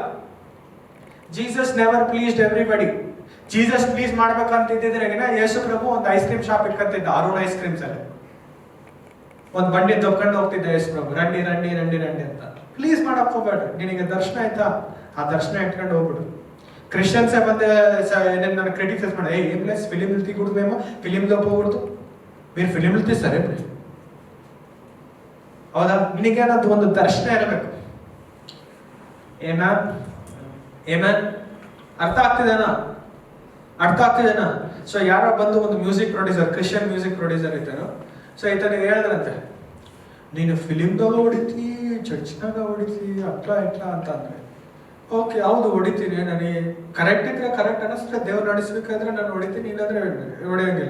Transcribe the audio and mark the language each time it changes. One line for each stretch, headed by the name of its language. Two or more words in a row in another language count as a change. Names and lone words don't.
English: Jesus never pleased everybody.
Kannada: ಜೀಸಸ್ ಪ್ಲೀಸ್ ಮಾಡ್ಬೇಕಂತಿದ್ದಿದ್ರೆ ಯೇಸು ಪ್ರಭು ಒಂದು
English: ice cream shop
Kannada: ಇಟ್ಕೊಂತಿದ್ದ, ಅರುಣ್ ಐಸ್ ಕ್ರೀಮ್ಸ್ ಅಲ್ಲಿ ಒಂದು ಬಂಡಿ ತಪ್ಕೊಂಡು ಹೋಗ್ತಿದ್ದ ಯೇಸು ಪ್ರಭು, ರಂಡಿ ರಂಡಿ ರಂಡಿ ರಂಡಿ ಅಂತ. ಪ್ಲೀಸ್ ಮಾಡಕ್ ಹೋಗ್ಬೇಡ್ರಿ. ನಿನಗೆ ದರ್ಶನ ಆಯ್ತಾ, ಆ ದರ್ಶನ ಇಟ್ಕೊಂಡು ಹೋಗ್ಬಿಡು. ಕ್ರಿಶ್ಚಿಯನ್ಸೇ ಬಂದೆ
Telugu: నేను నన్ను క్రిటిసైజ్ ಮಾಡಿ, ఏం లేదు ఫిలిం తీయకూడదేమో, ఫిలింలో పోకూడదు, మీరు ఫిలింలు తీస్తారే.
Kannada: ಹೌದಾ? ನಿನಗೆ ಅನ್ನೋದು ಒಂದು ದರ್ಶನ ಇರಬೇಕು. ಏಮನ್ ಅರ್ಥ ಆಗ್ತಿದೇನಾ? ಅರ್ಥ ಆಗ್ತಿದೇನಾ? ಸೊ ಯಾರೋ ಬಂದು ಒಂದು
English: music producer, Christian music producer
Kannada: ಇದ್ದಾನು. ಸೊ ಈತನಿಗೆ ಹೇಳಿದ್ರಂತೆ, ನೀನು ಫಿಲಿಮ್ದಾಗ ಹೊಡಿತಿ, ಚರ್ಚ್ನಾಗ ಹೊಡಿತಿ, ಅಟ್ಲ ಇಟ್ಲ ಅಂತ ಅಂದ್ರೆ, ಓಕೆ ಹೌದು ಹೊಡಿತೀನಿ, ನನಗೆ ಕರೆಕ್ಟ್ ಇದ್ರೆ ಕರೆಕ್ಟ್ ಅನ್ನಿಸ್ರೆ ದೇವ್ರು ನಡೆಸ್ಬೇಕಾದ್ರೆ ನಾನು ಹೊಡಿತೀನಿ, ಇಲ್ಲಾಂದ್ರೆ ಹೊಡೆಯೋಂಗಿಲ್ಲ.